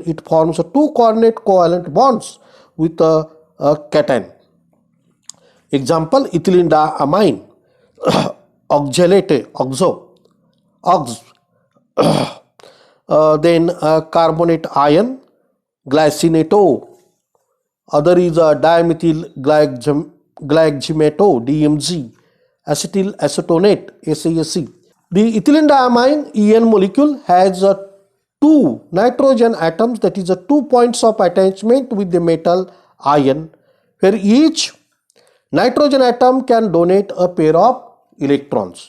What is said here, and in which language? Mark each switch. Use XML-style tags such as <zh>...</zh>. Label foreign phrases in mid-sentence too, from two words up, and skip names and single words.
<en>It forms two coordinate covalent bonds with a cation. Example, ethylene diamine, oxalate, ox, then carbonate ion, glycinato. Other is dimethyl glycamato, DMG, acetyl acetonate, SASE. The ethylene diamine EN molecule has two nitrogen atoms, that is 2 points of attachment with the metal ion, where each nitrogen atom can donate a pair of electrons.</en>